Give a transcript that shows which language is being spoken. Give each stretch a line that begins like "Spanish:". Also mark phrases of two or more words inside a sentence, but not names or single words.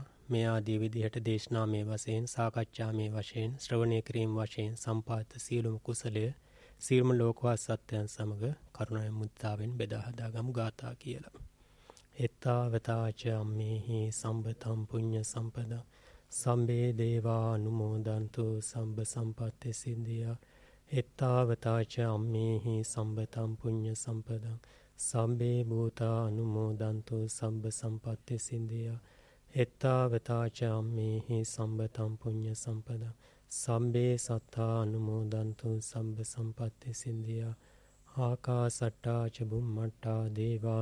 Sinhala: මේ ආදී විදිහට දේශනා මේ වශයෙන් සාකච්ඡා මේ වශයෙන් ශ්‍රවණය කිරීම වශයෙන් සම්පාත සියලුම කුසලය සියලුම ලෝකවාසී සත්‍යයන් සමග කරුණාවෙන් මුදිතාවෙන් බෙදා හදාගමු ගාථා කියලා.
Pali: එත්තාවතාච අම්මේහි සම්බතම් පුඤ්ඤ සම්පදා සම්බේ දේවා අනුමෝදන්තු සම්බ සම්පත්ති සිද්ධියා. එත්තාවතාච අම්මේහි සම්බතම් පුඤ්ඤ සම්පදා සබ්බේ භූතා අනුමෝදන්තු සබ්බ සම්පත්ති සින්දියා එත්තාවතා ච අම්මේහි සම්බතම් පුඤ්ඤ සම්පදා සබ්බේ සත්තා අනුමෝදන්තු සබ්බ සම්පත්ති සින්දියා ආකාසට්ටා ච බුම්මට්ටා දේවා